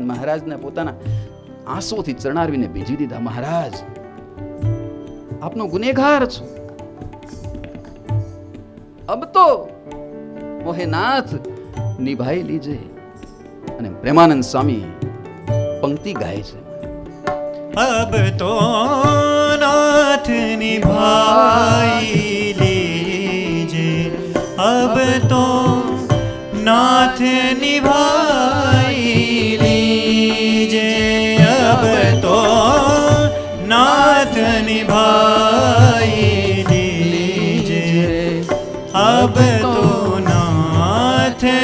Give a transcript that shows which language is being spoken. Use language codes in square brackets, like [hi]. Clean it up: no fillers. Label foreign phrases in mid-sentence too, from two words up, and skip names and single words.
[gu] મહારાજને પોતાના આંસુથી ચરણારવીને ભીજી દીધા. મહારાજ આપનો ગુનેગાર છું, [hi] अब तो मोहे नाथ निभाई लीजे. [gu] અને પ્રેમાનંદ સ્વામી પંક્તિ ગાય છે, [hi] अब तो नाथ निभाई लीजे, अब तो नाथ निभाई लीजे, अब तो नाथ निभाई लीजे, अब तो नाथ